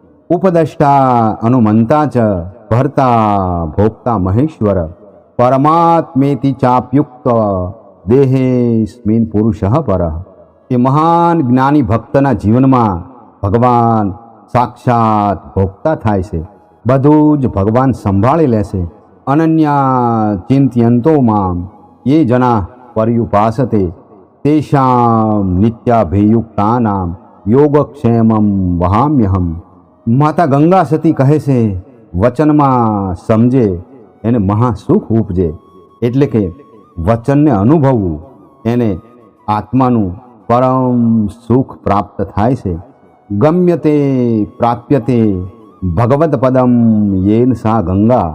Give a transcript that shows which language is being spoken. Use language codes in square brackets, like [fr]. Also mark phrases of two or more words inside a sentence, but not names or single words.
[sa] ઉપદષ્ટા અનુમંતા ચ ભર્તા ભોક્તા મહેશ્વર પરમાત્મેતિ ચાપ્યુક્ત દેહેસ્મિન પુરુષ પર. [gu] એ મહાન જ્ઞાની ભક્તના જીવનમાં ભગવાન સાક્ષાત ભોગતા થાય છે. બધું જ ભગવાન સંભાળી લેશે. [sa] અનન્યા ચિંત્યંતો મામ ये जना पर्युपासते तेषां नित्याभियुक्तानां योगक्षेमं वहाम्यहम्. [gu] માતા ગંગા સતી કહે છે, વચનમાં સમજે એને મહાસુખ ઉપજે. એટલે કે વચનને અનુભવવું એને આત્માનું પરમ સુખ પ્રાપ્ત થાય છે. [sa] ગમ્યતે પ્રાપ્યતે ભગવત પદમ યેન સા ગંગા.